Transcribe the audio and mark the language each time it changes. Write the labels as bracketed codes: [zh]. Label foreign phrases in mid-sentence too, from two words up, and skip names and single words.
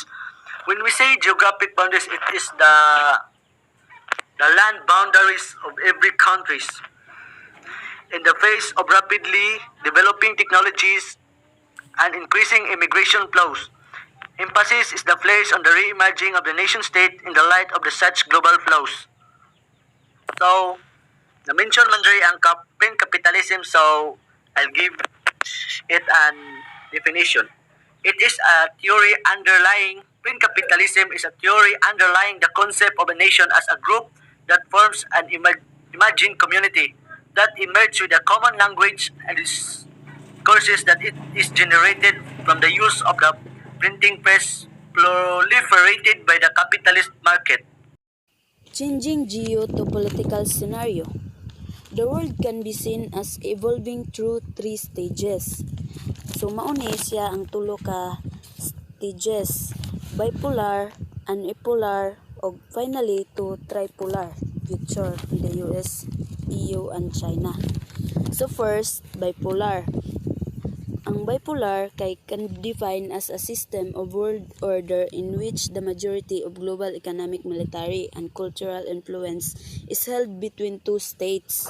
[en] When we say geographic boundaries, it is the land boundaries of every country. In the face of rapidly developing technologies and increasing immigration flows, emphasis is the placed on the reimagining of the nation state in the light of the such global flows. So, [ceb] na-mention man rin ang [en] print capitalism, so I'll give it an definition. It is a theory underlying, print capitalism is a theory underlying the concept of a nation as a group that forms an imagined community that emerges with a common language and discourses that it is generated from the use of the printing press proliferated by the capitalist market. Changing geopolitical scenario. The world can be seen as evolving through 3 stages. So [ceb] mauni siya ang tulo ka [en] stages: bipolar, unipolar, ug finally to tripolar future in the US, EU, and China. So first, bipolar. Ang bipolar can define as a system of world order in which the majority of global economic, military, and cultural influence is held between two states.